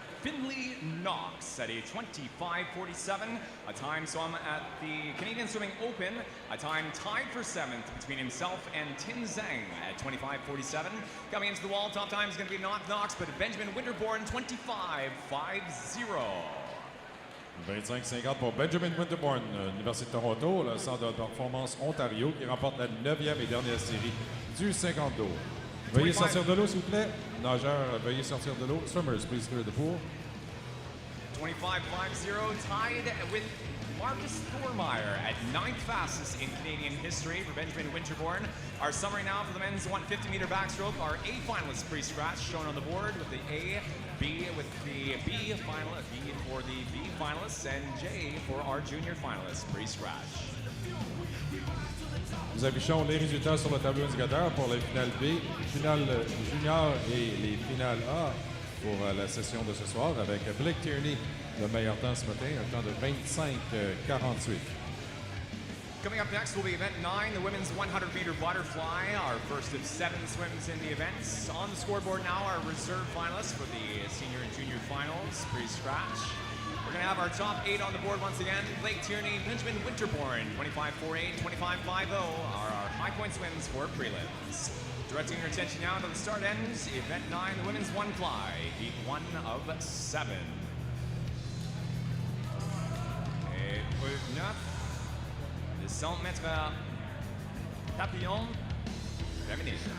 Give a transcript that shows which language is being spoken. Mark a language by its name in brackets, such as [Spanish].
[English] Finley Knox at a 25:47. A time swum at the Canadian Swimming Open. A time tied for 7th between himself and Tim Zhang at 25:47. Coming into the wall, top time is going to be not Knox, but Benjamin Winterbourne, 25:50. [French] 25-50 pour Benjamin Winterbourne, Université de Toronto, le centre de performance Ontario, qui remporte la 9e et dernière série du 50 d'eau. Veuillez sortir de l'eau, s'il vous plaît. Nageurs, veuillez sortir de l'eau. [English] Swimmers, please clear the pool. 25:50, tied with Marcus Thormeyer at 9th fastest in Canadian history for Benjamin Winterbourne. Our summary now for the men's 150-meter backstroke. Our A finalists pre-scratch shown on the board with the A, B with the B final, B for the B finalists, and J for our junior finalists pre-scratch. [French] Nous affichons les résultats sur le tableau indicateur pour les finales B, finale junior et les finales A pour la session de ce soir avec Blake Tierney, le meilleur temps ce matin, un temps de 25:48. [English] Coming up next will be event 9, the women's 100-meter butterfly, our first of 7 swims in the events. On the scoreboard now, our reserve finalists for the senior and junior finals, pre-scratch. We're going to have our top 8 on the board once again. Blake Tierney, Benjamin Winterbourne, 25:48, 25:50 are our high point swims for prelims. Directing your attention now to the start ends, event 9, the women's 1 fly, heat 1 of 7. [French] Épreuve 9, le 100 mètres papillon féminin.